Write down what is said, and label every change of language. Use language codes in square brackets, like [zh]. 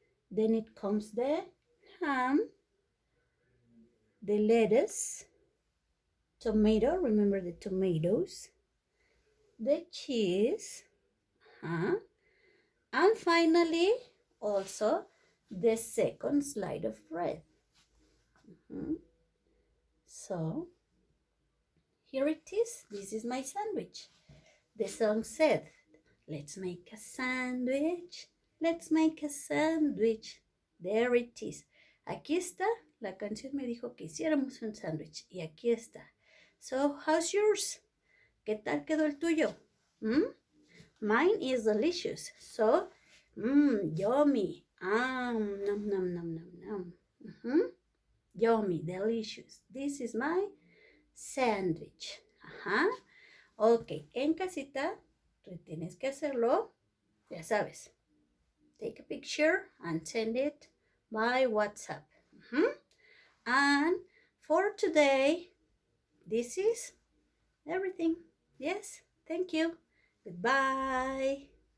[en] Then it comes the ham, the lettuce, tomato, remember the tomatoes, the cheese, and finally also the second slide of bread. So here it is. This is my sandwich. The song said, let's make a sandwich. Let's make a sandwich. There it is. [es] Aquí está. La canción me dijo que hiciéramos un sándwich. Y aquí está. [en] So, how's yours? [es] ¿Qué tal quedó el tuyo? [en] Mine is delicious. So, yummy. Nom, nom, nom, nom, nom. Yummy, delicious. This is my sandwich. [es] Ok, en casita, tú tienes que hacerlo, ya sabes. [en] Take a picture and send it by WhatsApp. And for today, this is everything. Yes, thank you. Goodbye.